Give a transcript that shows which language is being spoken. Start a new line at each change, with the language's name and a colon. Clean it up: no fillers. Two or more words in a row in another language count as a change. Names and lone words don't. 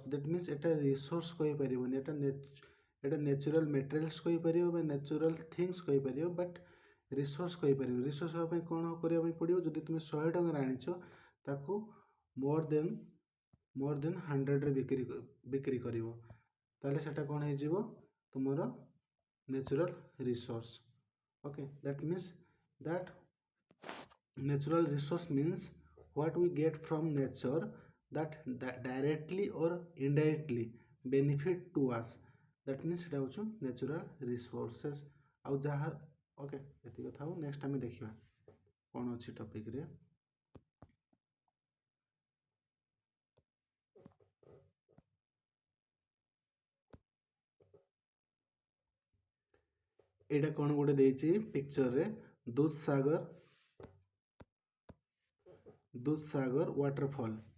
English: that means
Odia: ଏଟା ରିସୋର୍ସ କହିପାରିବନି, ଏଟା
English: natural materials
Odia: କହିପାରିବ ବା
English: natural things
Odia: କହିପାରିବ,
English: but resource
Odia: କହିପାରିବ। ରିସୋର୍ସ ହେବା ପାଇଁ କ'ଣ କରିବା ପାଇଁ ପଡ଼ିବ? ଯଦି ତୁମେ 100 ଟଙ୍କାରେ ଆଣିଛ, ତାକୁ
English: more then
Odia: 100ରେ ବିକ୍ରି କରିବ, ତାହେଲେ ସେଟା କ'ଣ ହେଇଯିବ? ତୁମର
English: natural resource. okay, that means that natural resource means what we get from nature that directly or indirectly benefit to us, that means
Odia: ସେଟା ହେଉଛି
English: natural resources।
Odia: ଆଉ ଯାହା ଓକେ, ଏତିକି କଥା ହଉ। ନେକ୍ସଟ ଆମେ ଦେଖିବା କ'ଣ ଅଛି ଟପିକରେ। ଏଇଟା କ'ଣ ଗୋଟେ ଦେଇଛି ପିକ୍ଚରରେ, ଦୁଧସାଗର ୱାଟରଫଲ୍।